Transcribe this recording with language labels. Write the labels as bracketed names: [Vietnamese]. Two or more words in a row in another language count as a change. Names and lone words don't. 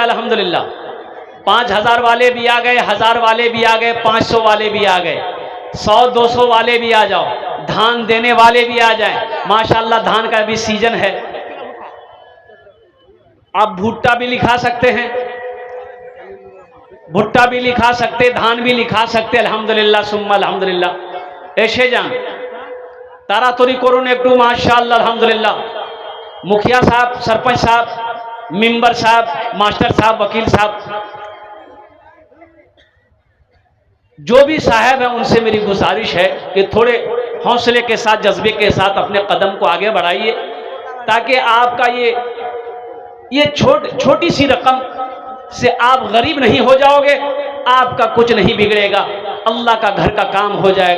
[Hindi] अल्हम्दुलिल्लाह 5,000 वाले भी आ गए, 1,000 वाले भी आ गए, 500 वाले भी आ गए, 100-200 वाले भी आ जाओ, धान देने वाले भी आ जाए। माशाअल्लाह धान का भी सीजन है। आप भुट्टा भी लिखा सकते हैं, भुट्टा भी लिखा सकते, धान भी लिखा सकते। [Arabic] الحمد لله ثم الحمد لله. [Bangla] এসে যান তাড়াতাড়ি করুন একটু माशाअल्लाह। [Hindi] अल्हम्दुलिल्लाह मुखिया साहब, सरपंच साहब, मेंबर साहब, मास्टर साहब, वकील साहब, जो भी साहब है उनसे मेरी गुजारिश है कि थोड़े हौसले के साथ, जज्बे के साथ अपने कदम को आगे बढ़ाइए, ताकि आपका ये छोटी सी रकम से आप गरीब नहीं हो जाओगे, आपका कुछ नहीं बिगड़ेगा, अल्लाह का घर का काम हो जाएगा।